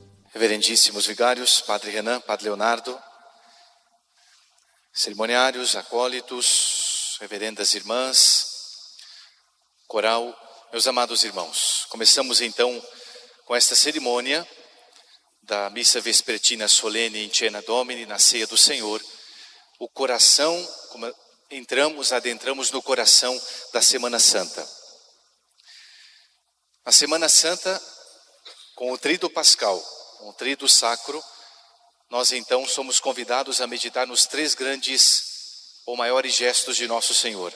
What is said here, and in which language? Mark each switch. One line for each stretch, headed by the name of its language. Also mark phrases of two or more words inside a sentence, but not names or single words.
Portuguese: Reverendíssimos vigários, Padre Renan, Padre Leonardo, cerimoniários, acólitos, reverendas irmãs, coral, meus amados irmãos. Começamos então com esta cerimônia da missa vespertina solene
Latin: in cena Domini,
Portuguese: na ceia do Senhor, o coração, como adentramos no coração da Semana Santa. A Semana Santa, com o Tríduo Pascal, com o Tríduo Sacro, nós então somos convidados a meditar nos três grandes ou maiores gestos de Nosso Senhor.